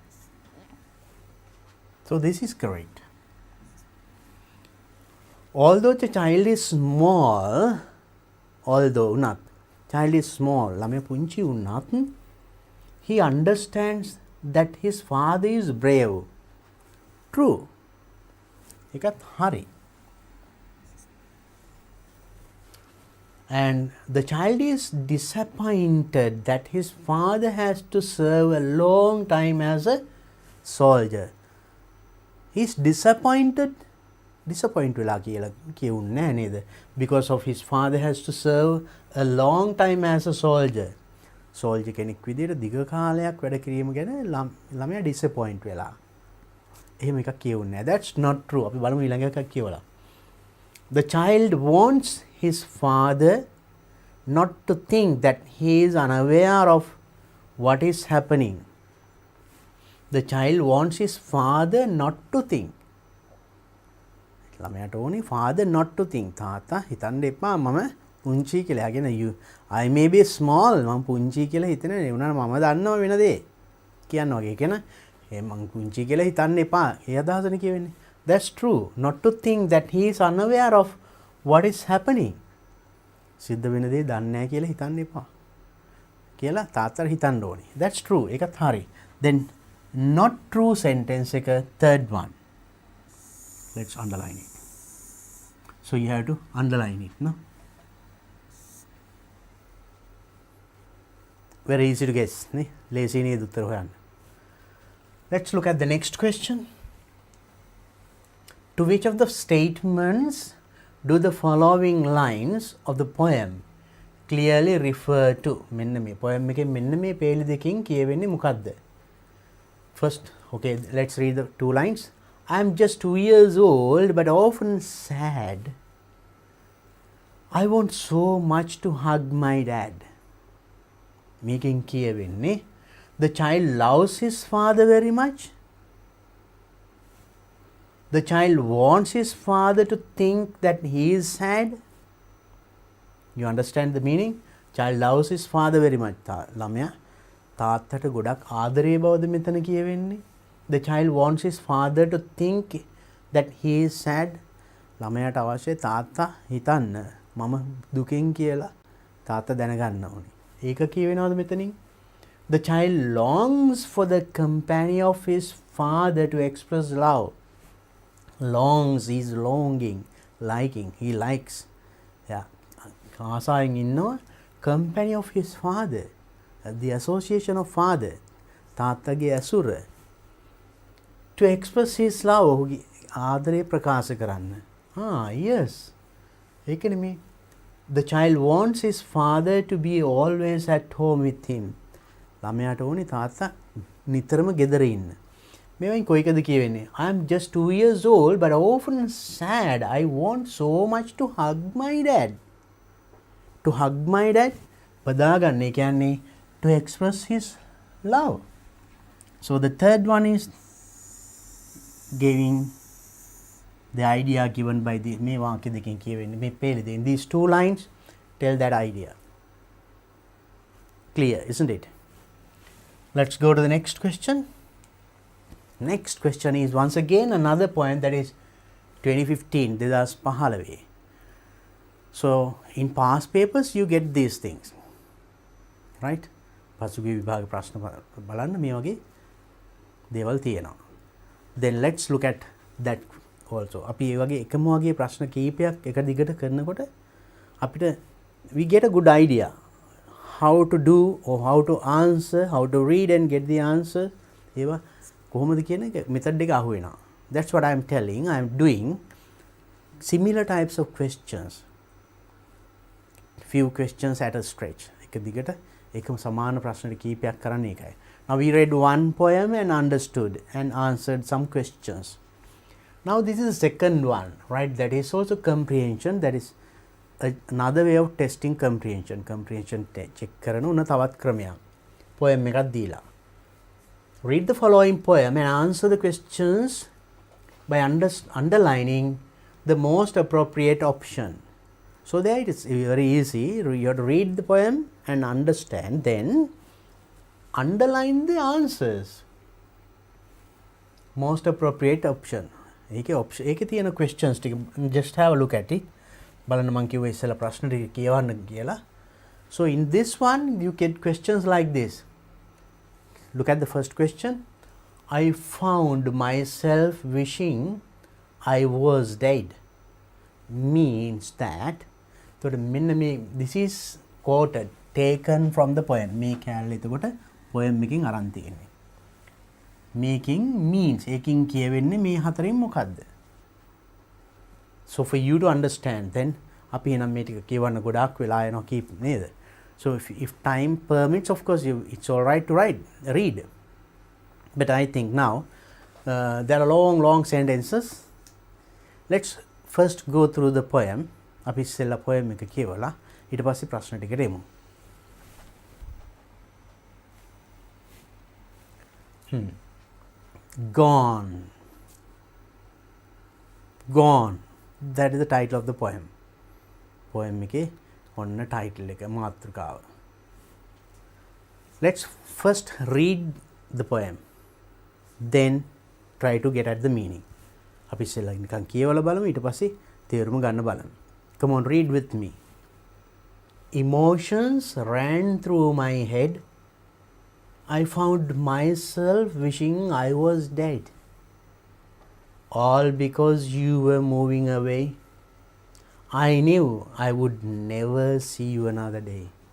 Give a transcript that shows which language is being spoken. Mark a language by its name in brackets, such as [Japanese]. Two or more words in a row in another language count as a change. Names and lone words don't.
[English] So this is correct. Although the child is small, although not, child is small, [Sinhala] ළමයා පුංචි වුණත්, [English] he understands that his father is brave. True. [Sinhala] ඒකත් හරි. [English] And the child is disappointed that his father has to serve a long time as a soldier. He is disappointed. [Sinhala] Disappointed වෙලා කියලා කියුන්නේ නැහැ නේද? [English] Because of his father has to serve a long time as a soldier. [Sinhala] Soldier කෙනෙක් විදිහට දිග කාලයක් වැඩ කිරීම ගැන ළමයා disappoint වෙලා. එහෙම එකක් කියුන්නේ නැහැ. [English] That's not true. [Sinhala] අපි බලමු ඊළඟ එකක් කියවලා. [English] The child wants his father not to think that he is unaware of what is happening. The child wants his father not to think. [Sinhala] ළමයාට ඕනේ [English] father not to think. [Sinhala] තාත්තා හිතන්න එපා මම පුංචි කියලා. යගෙන [English] I may be small, [Sinhala] මම පුංචි කියලා හිතන නේ මම දන්නවා වෙන දේ කියනවා වගේ කියන මම පුංචි කියලා හිතන්න එපා. ඒ අදහසනේ කියවෙන්නේ. [English] That's true. Not to think that he is unaware of what is happening. [Sinhala] සිද්ධ වෙන දේ දන්නේ නැහැ කියලා හිතන්න එපා කියලා තාත්තට හිතන්න ඕනේ. [English] That's true. [Sinhala] ඒකත් හරි. [English] Then not true sentence එක third one. Let's underline it. So you have to underline it, no? Very easy to guess, ne? [Sinhala] Lazy නේද උත්තර හොයන්න. [English] Let's look at the next question. To which of the statements do the following lines of the poem clearly refer to? [Sinhala] මෙන්න මේ poem එකේ මෙන්න මේ පේලි දෙකකින් කියවෙන්නේ මොකද්ද? [English] First, okay, let's read the 2 lines. I am just 2 years old but often sad. I want so much to hug my dad. Meaning කියවෙන්නේ the child loves his father very much. The child wants his father to think that he is sad. You understand the meaning? Child loves his father very much. [Sinhala] ළමයා තාත්තට ගොඩක් ආදරේ බවද මෙතන කියවෙන්නේ? [English] The child wants his father to think that he is sad. [Sinhala] ළමයාට අවශ්‍ය තාත්තා හිතන්න මම දුකෙන් කියලා තාත්තා දැනගන්න ඕනේ. ඒක කියවෙනවද මෙතනින්? [English] The child longs for the company of his father to express love. Longs is longing, liking, he likes. Yeah. [Sinhala] ආසාවෙන් ඉන්නවා [English] company of his father, the association of father, [Sinhala] තාත්තගේ ඇසුර. [English] To express his love, [Sinhala] ආදරේ ප්‍රකාශ කරන්න. Yes. ඒක නෙමෙයි. [English] The child wants his father to be always at home with him. [Sinhala] ළමයාට ඕනේ තාත්තා නිතරම ගෙදර ඉන්න. මේවෙන් කොයිකද කියවෙන්නේ? [English] I am just 2 years old but often sad. I want so much to hug my dad. To hug my dad බදාගන්න. [Sinhala] ඒ කියන්නේ [English] to express his love. So the third one is giving the idea given by the [Sinhala] මේ වාක්‍ය දෙකෙන් කියවෙන්නේ මේ පේලි දෙන [English] these 2 lines tell that idea. Clear, isn't it? Let's go to the next question. Next question is once again another poem that is 2015, Dedas Pahalave. So in past papers you get these things, right? [Sinhala] පසුගිය විභාග ප්‍රශ්න බලන්න මේ වගේ දේවල් තියෙනවා. [English] Then let's look at that also. [Sinhala] අපි මේ වගේ එකම වගේ ප්‍රශ්න කීපයක් එක දිගට කරනකොට අපිට [English] we get a good idea how to do or how to answer, how to read and get the answer. [Sinhala] ඒවා කොහොමද කියන එක method එක අහු වෙනවා. [English] That's what I am telling. I am doing similar types of questions. Few questions at a stretch. [Sinhala] එක දිගට එකම සමාන ප්‍රශ්න කීපයක් කරන්න ඒකයි. [English] Now we read one poem and understood and answered some questions. Now this is the second one, right? That is also comprehension. That is another way of testing comprehension. [Sinhala] Comprehension check කරන උන තවත් ක්‍රමයක්. Poem එකක් දීලා. [English] Read the following poem and answer the questions by underlining the most appropriate option. So there it is very easy. You have to read the poem and understand, then underline the answers. Most appropriate option. [Sinhala] ඒකේ තියෙන [English] questions ටික just have a look at it. [Sinhala] බලන්න මම කිව්වා ඉස්සෙල්ලා ප්‍රශ්න ටික කියවන්න කියලා. [English] So in this one you get questions like this. Look at the first question. I found myself wishing I was dead. Means that this is quoted, taken from the poem. [Sinhala] මේ කැලේ එතකොට poem එකකින් අරන් තියෙන්නේ. Making means එකකින් කියවෙන්නේ මේ හතරෙන් මොකද්ද? [English] So for you to understand, then [Sinhala] අපි එනම් මේ ටික කියවන්න ගොඩාක් වෙලා යනවා කීප නේද? [English] So if time permits, of course it's all right to read. But I think now there are long sentences. Let's first go through the poem. [Sinhala] අපි ඉස්සෙල්ලා poem එක කියවලා ඊට පස්සේ ප්‍රශ්න ටිකට එමු. [English] Gone. That is the title of the poem. [Sinhala] Poem එකේ ඔන්න title එක මාතෘකාව. [English] Let's first read the poem. Then try to get at the meaning. [Sinhala] අපි ඉස්සෙල්ලා නිකන් කියවලා බලමු ඊට පස්සේ තේරුම ගන්න බලමු. [English] Come on, read with me. Emotions ran through my head. I found myself wishing I was dead. All because you were moving away. I knew I would never see you another day.